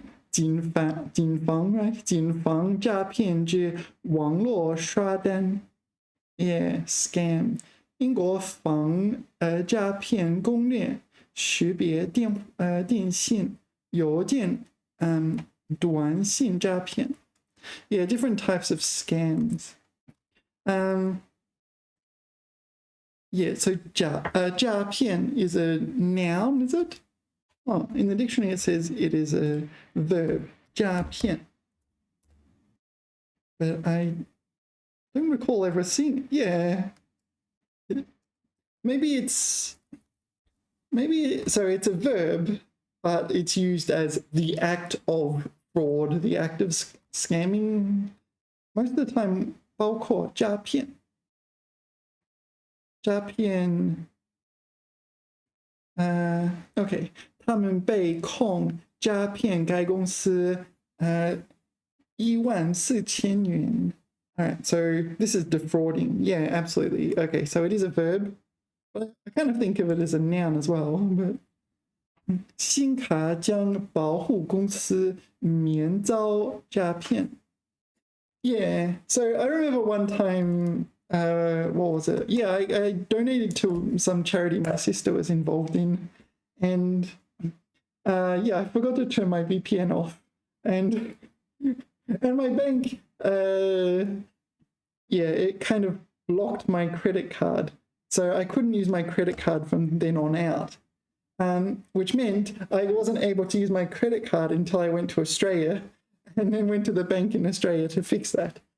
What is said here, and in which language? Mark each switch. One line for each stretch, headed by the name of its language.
Chinese: 警方诈骗之网络刷单 ，
English: yeah scam。
Chinese: 英国诈骗攻略识别电信、邮件短信诈骗。
English: Yeah, different types of scams. Yeah, so 诈骗 is a noun, is it? Oh, in the dictionary it says it is a verb, 诈骗. But I don't recall ever seeing it. Yeah. Maybe so it's a verb, but it's used as the act of fraud, the act of scamming. Most of the time,
Chinese: 包括诈骗。诈骗，OK， 他们被控诈骗该公司14000元。
English: Alright, so this is defrauding. Yeah, absolutely. Okay, so it is a verb, but I kind of think of it as a noun as well.
Chinese: But 新卡将保护公司免遭诈骗。
English: Yeah, so I remember one time, what was it? Yeah, I donated to some charity my sister was involved in, and yeah, I forgot to turn my VPN off, and my bank, yeah, it kind of blocked my credit card, so I couldn't use my credit card from then on out, which meant I wasn't able to use my credit card until I went to Australia, and then went to the bank in Australia to fix that.